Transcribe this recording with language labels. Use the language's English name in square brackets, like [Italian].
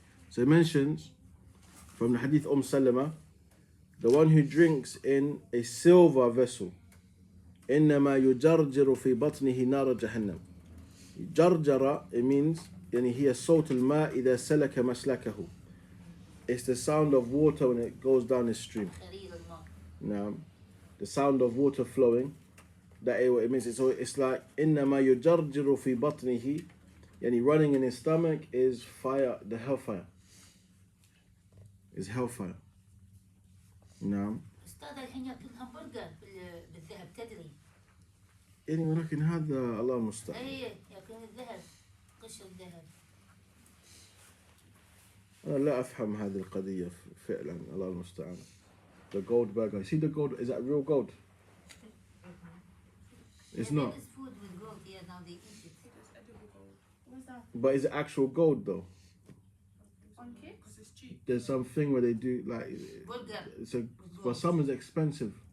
[English] So it mentions from the hadith Salama, the one who drinks in a silver vessel, إنما يجرجر في بطنه نار جهنم. [Arabic] جرجر, it means يعني هي صوت الماء إذا سلك مسلكه. [English] It's the sound of water when it goes down the stream. Now, the sound of water flowing, that is what it means. So it's like إنما يجرجر في بطنه, يعني running in his stomach is fire, the hellfire. Is hellfire. نعم. [Arabic] استاذ الحين ياكل همبرجر بالذهب تدري؟ يعني ولكن هذا الله المستعان. اي ياكل الذهب قشر الذهب. أنا لا أفهم هذه القضية فعلا الله المستعان. [English] The gold burger. See the gold, is that real gold? It's not. There is food with gold here now they eat it. What's that? But is it actual gold though? On cakes? It's cheap. There's something where they do like Burger. it's a, for some it's expensive.